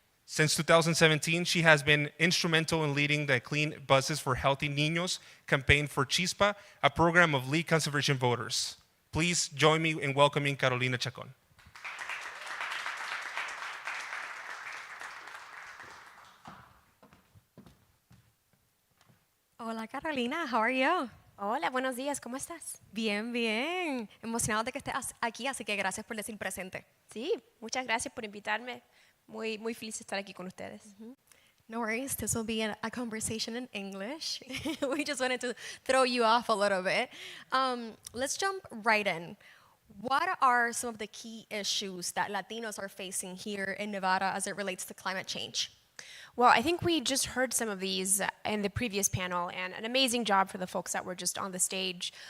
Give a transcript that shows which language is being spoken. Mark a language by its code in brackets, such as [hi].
[en] Since 2017, she has been instrumental in leading the Clean Buses for Healthy Niños campaign for Chispa, a program of lead conservation voters. Please join me in welcoming Carolina Chacon. Hola Carolina, how are you? [es] Hola, buenos días, ¿cómo estás? Bien, bien. Emocionado de que estés aquí, así que gracias por decir presente. Sí, muchas gracias por invitarme. Muy feliz de estar aquí con ustedes. [en] No worries, this will be a conversation in English. We just wanted to throw you off a little bit. Let's jump right in. What are some of the key issues that Latinos are facing here in Nevada as it relates to climate change? Well, I think we just heard some of these in the previous panel, and an amazing job for the folks that were just on the stage.